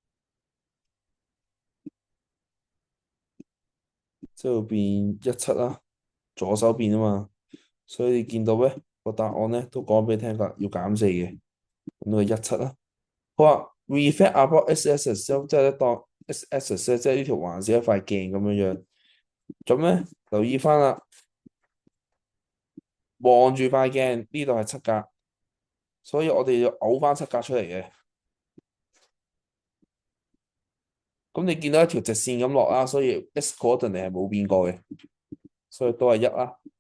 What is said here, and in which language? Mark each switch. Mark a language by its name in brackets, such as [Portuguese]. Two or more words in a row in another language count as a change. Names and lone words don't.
[Cantonese] 即係會變一七啦，左手邊啊嘛，所以你見到咧個答案咧都講俾你聽㗎，要減四嘅，咁呢個一七啦。好啊 ， [English] reflect about SS [Cantonese] 即係咧當 SS 即係呢條環是一塊鏡咁樣樣，咁咧留意翻啦，望住塊鏡呢度係七格，所以我哋要嘔翻七格出嚟嘅。咁你見到一條直線咁落啦，所以 [English] x coordinate [Cantonese] 係冇變過嘅，所以都係一啦。